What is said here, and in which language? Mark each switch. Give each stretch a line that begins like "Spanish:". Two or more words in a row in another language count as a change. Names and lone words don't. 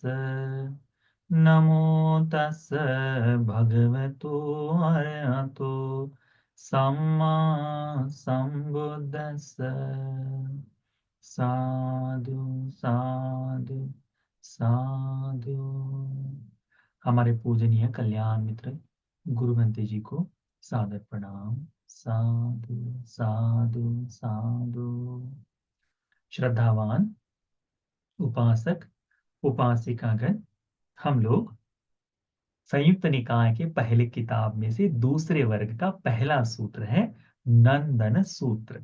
Pali: नमो तस् भगवतो अरहतो सम्मा सम्बुद्धस्स। साधु साधु साधु।
Hindi: हमारे पूजनीय कल्याण मित्र गुरुवंते जी को सादर प्रणाम।
Pali: साधु साधु साधु।
Hindi: श्रद्धावान उपासक उपासिकागण, हम लोग संयुक्त निकाय के पहले किताब में से दूसरे वर्ग का पहला सूत्र है नंदन सूत्र।